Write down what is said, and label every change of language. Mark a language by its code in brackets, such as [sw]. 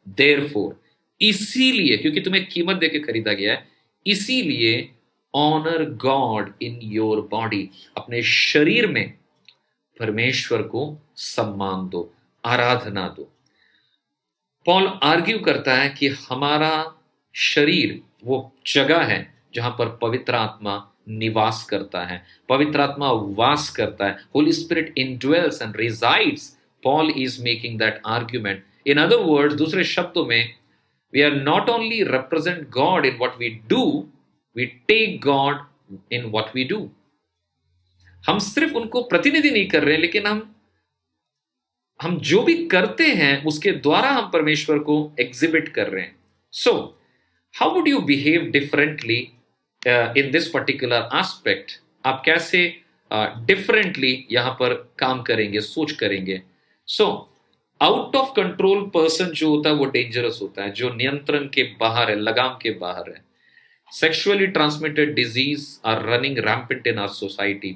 [hi] therefore, इसीलिए, क्योंकि तुम्हें कीमत दे के खरीदा गया है, इसीलिए [en] honour God in your body, [hi] अपने शरीर में परमेश्वर को सम्मान दो, आराधना दो। पॉल आर्ग्यू करता है कि हमारा शरीर वो जगह है जहां पर पवित्र आत्मा निवास करता है, पवित्र आत्मा वास करता है। [en] Holy spirit indwells and resides Paul is making that argument. In other words, [hi] दूसरे शब्दों में, [en] we are not only represent God in what we do, we take God in what we do. [hi] हम सिर्फ उनको प्रतिनिधि नहीं कर रहे हैं, लेकिन हम जो भी करते हैं उसके द्वारा हम परमेश्वर को एग्जिबिट कर रहे हैं. [en] So, how would you behave differently in this particular aspect? [hi] आप कैसे differently यहां पर काम करेंगे, सोच करेंगे. So, [en] out of control person [hi] जो होता है वो डेंजरस होता है, जो नियंत्रण के बाहर है, लगाम के बाहर है. [en] Sexually transmitted disease are running rampant in our society.